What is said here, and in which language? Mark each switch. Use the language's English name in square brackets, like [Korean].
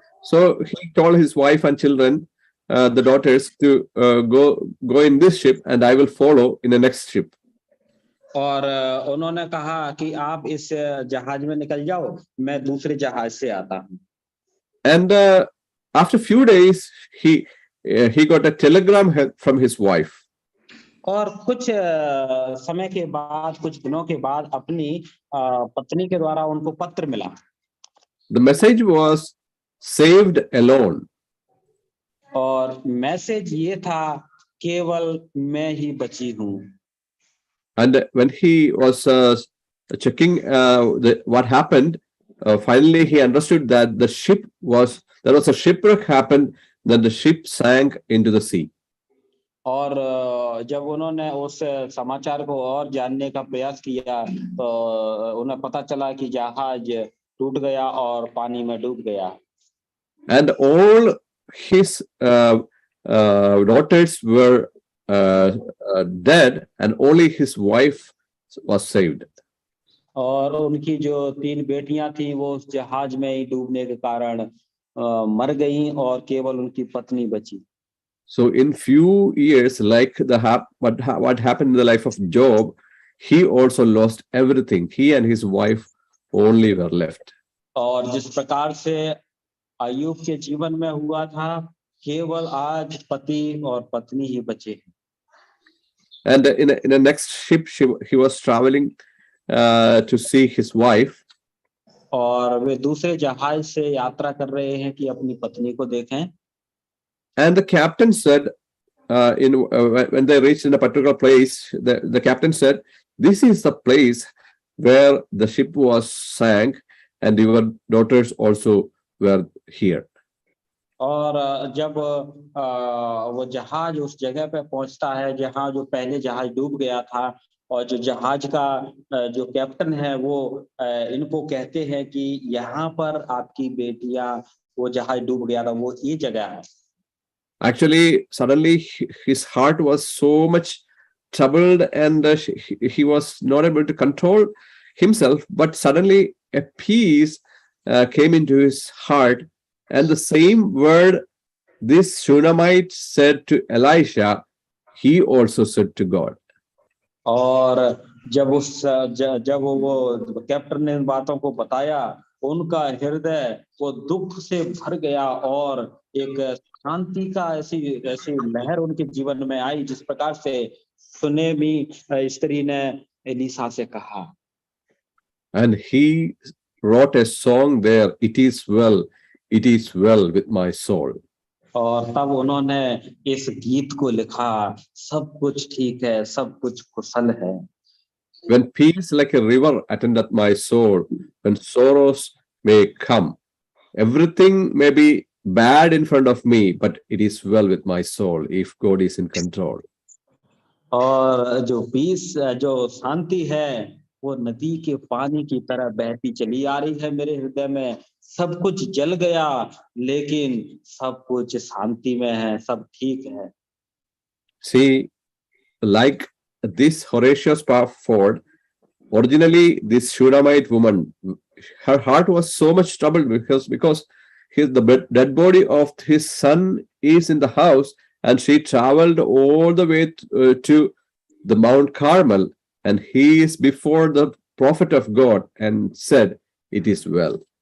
[English] So he told his wife and children, the daughters, to go in this ship, and I will follow in the next ship. [Hindi] और उन्होंने कहा कि आप इस जहाज में निकल जाओ, मैं दूसरे जहाज से आता हूँ। [English] And after a few days, he got a telegram from his wife. [Hindi] और कुछ समय के बाद, कुछ दिनों के बाद अपनी पत्नी के द्वारा उनको पत्र मिला। [English] The message was saved alone. [Hindi] और मैसेज ये था, केवल मैं ही बची हूँ। [English] And when he was checking what happened, finally he understood that there was a shipwreck happened, then the ship sank into the sea. [Hindi] और जब उन्होंने उस समाचार को और जानने का प्रयास किया तो उन्हें पता चला कि जहाज टूट गया और पानी में डूब गया। [English] And all his daughters were dead, and only his wife was saved. [Hindi] और उनकी जो 3 बेटियां थी वो उस जहाज में ही डूबने के कारण मर गईं और केवल उनकी पत्नी बची। [English] So in few years, like what happened in the life of Job, he also lost everything. He and his wife only were left. [Hindi] और जिस प्रकार से अय्यूब के जीवन में हुआ था, केवल आज पति और पत्नी ही बचे। [English] And in the next ship, he was traveling to see his wife. [Hindi] और वे दूसरे जहाज से यात्रा कर रहे हैं कि अपनी पत्नी को देखें। [English] And the captain said, when they reached in a particular place, the captain said, "This is the place where the ship was sank, and your daughters also were here." [Hindi] और जब वो जहाज उस जगह पे पहुंचता है जहां जो पहले जहाज डूब गया था, और जो जहाज का जो कैप्टन है वो इनको कहते हैं कि यहाँ पर आपकी बेटियां, वो जहाज डूब गया था वो ये जगह है। [English] Actually, suddenly his heart was so much troubled, and he was not able to control himself. But suddenly a peace came into his heart, and the same word this Shunammite said to Elisha, he also said to God. [Hindi] और जब वो captain ने इन बातों को बताया, उनका हृदय वो दुख से भर गया और एक शांति का ऐसी ऐसी लहर उनके जीवन में आई, जिस प्रकार से सुनेमी स्त्री ने एलीशा से कहा। [English] And he wrote a song there, "It is well with my soul." [Hindi] और तब उन्होंने इस गीत को लिखा, सब कुछ ठीक है, सब कुछ कुशल है। [English] When peace like a river attendeth my soul, when sorrows may come, everything may be bad in front of me, but it is well with my soul if God is in control. [Hindi] और जो piece, जो शांति है, वो नदी के पानी की तरह बहती चली आ रही है मेरे हृदय में। सब कुछ जल गया, लेकिन सब कुछ शांति में है, सब ठीक है। [English] See, like this Horatius Ford, originally this Shunammite woman, her heart was so much troubled because the dead body of his son is in the house, and she traveled all the way to the Mount Carmel, and he is before the prophet of God and said, "It is well."